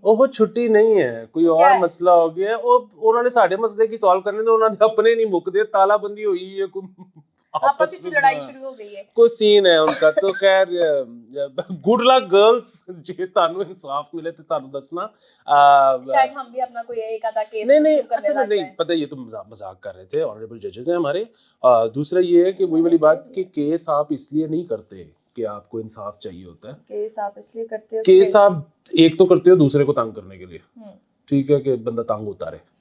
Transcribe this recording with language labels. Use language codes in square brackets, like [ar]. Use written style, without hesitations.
[ur] وہ چھٹی نہیں ہے, کوئی اور مسئلہ ہو گیا. [pa] انہوں نے ساڈے مسئلے کی سالو کرنے تو انہوں نے اپنے نہیں مکدے, [ur] تالا بندی ہوئی ہے, آپس میں لڑائی شروع ہو گئی ہے, کوئی سین ہے ان کا. [pa] تو خیر گڈ لک گرلز, جی تانوں انصاف ملے تو تانوں دسنا. [ur] شاید ہم بھی اپنا کوئی ایک آدھا کیس نہیں اصل میں نہیں پتہ, یہ تو مذاق کر رہے تھے, آنریبل ججز ہیں ہمارے. دوسرا یہ ہے کہ وہی والی بات کہ کیس آپ اس لیے نہیں کرتے کہ آپ کو انصاف چاہیے ہوتا ہے. کیس آپ اس لیے کرتے ہو, کیس آپ ایک تو کرتے ہو دوسرے کو تنگ کرنے کے لیے, ٹھیک ہے, کہ بندہ تنگ ہوتا رہے.